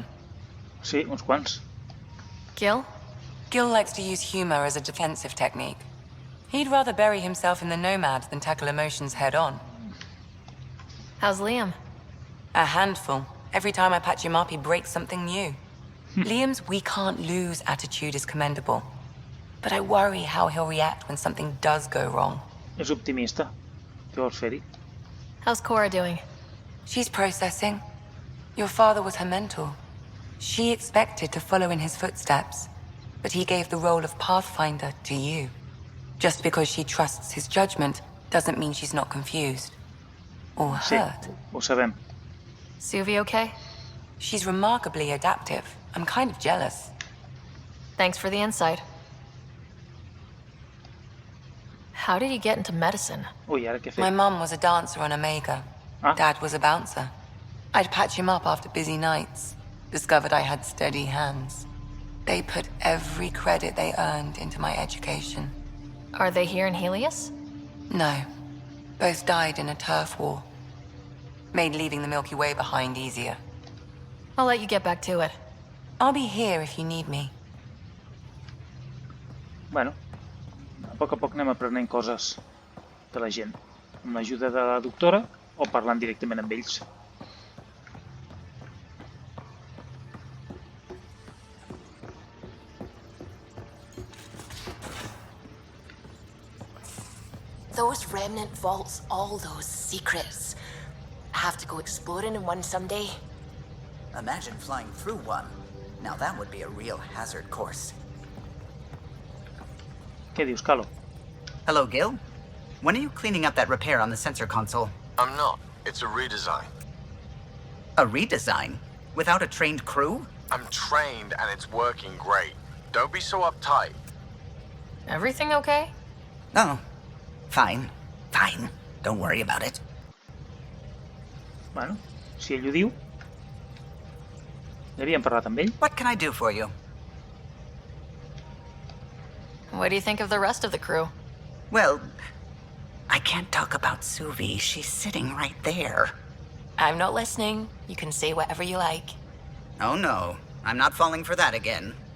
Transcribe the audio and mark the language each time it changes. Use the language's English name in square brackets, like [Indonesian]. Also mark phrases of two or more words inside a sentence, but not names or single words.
[Catalan] Sí, uns quants. Gil? [English] Gil likes to use humor as a defensive technique. He'd rather bury himself in the Nomad than tackle emotions head-on. How's Liam? A handful. Every time I patch him up, he breaks something new. Liam's we can't lose attitude is commendable. But I worry how he'll react when something does go wrong. [Catalan] És optimista. Què vols fer-hi? [English] How's Cora doing? She's processing. Your father was her mentor. She expected to follow in his footsteps, but he gave the role of Pathfinder to you. Just because she trusts his judgment doesn't mean she's not confused. Or [Catalan] Sí, [English] hurt. [Catalan] ho sabem. [English] Suvi okay? She's remarkably adaptive. I'm kind of jealous. Thanks for the insight. How did you get into medicine? [Catalan] Ui, ara què [English] My [Catalan] fer? [English] mum was a dancer on Omega. Ah. Dad was a bouncer. I'd patch him up after busy nights. Discovered I had steady hands. They put every credit they earned into my education. Are they here in Helios? No. Both died in a turf war. Made leaving the Milky Way behind easier. I'll let you get back to it. I'll be here if you need me. [Catalan] Bueno, a poc anem aprenent coses de la gent. Amb l'ajuda de la doctora o parlant directament amb ells. [English] Those remnant vaults, all those secrets. Have to go exploring in one someday. Imagine flying through one. Now that would be a real hazard course. [Catalan] Què dius, Kallo? [English] Hello, Gil? When are you cleaning up that repair on the sensor console? I'm not. It's a redesign. A redesign? Without a trained crew? I'm trained and it's working great. Don't be so uptight. Everything okay? Oh, fine. Fine. Don't worry about it. [Catalan] Bueno, si ell ho diu... Ja havíem parlat amb ell. [English] What can I do for you? What do you think of the rest of the crew? Well, I can't talk about Suvi. She's sitting right there. I'm not listening. You can say whatever you like. Oh no, I'm not falling for that again.